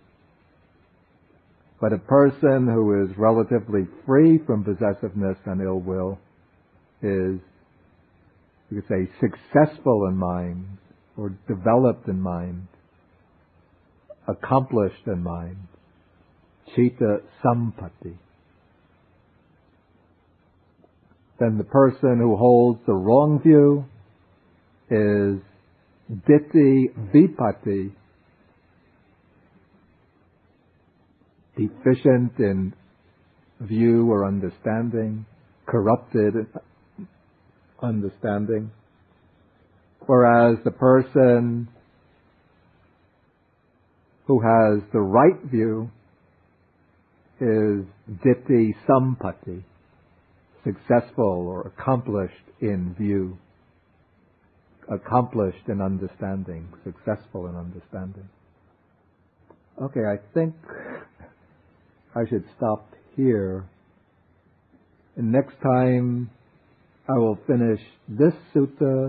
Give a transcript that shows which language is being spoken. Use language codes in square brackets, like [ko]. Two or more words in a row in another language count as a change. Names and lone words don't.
[en] But a person who is relatively free from possessiveness and ill will is, you could say, successful in mind, or developed in mind, accomplished in mind. [pi] Citta sampatti. [en] Then the person who holds the wrong view is [pi] ditti vipatti, [en] deficient in view or understanding, corrupted understanding. Whereas the person who has the right view is [pi] ditti sampatti, [en] successful or accomplished in view, accomplished in understanding, successful in understanding. Okay, I think I should stop here. And next time I will finish this sutta.